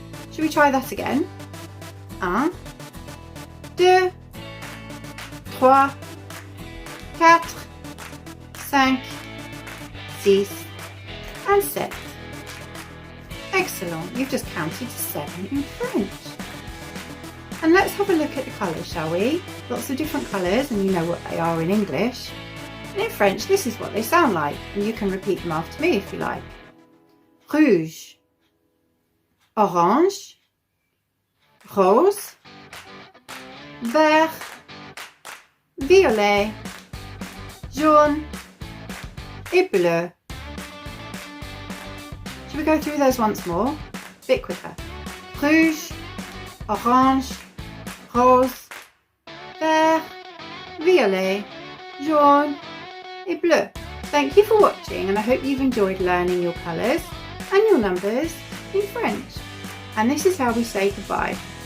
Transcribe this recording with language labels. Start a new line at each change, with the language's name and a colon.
English: Shall we try that again? 1, 2, 3, 4, 5, 6 and 7. Excellent, you've just counted 7 in French. And let's have a look at the colours, shall we? Lots of different colours, and you know what they are in English. And in French, this is what they sound like, and you can repeat them after me if you like.
French: Rouge, orange, rose, vert, violet, jaune et bleu.
English: Shall we go through those once more? A bit quicker.
French: Rouge, orange, rose, vert, violet, jaune et bleu.
English: Thank you for watching, and I hope you've enjoyed learning your colours and your numbers in French. And this is how we say goodbye.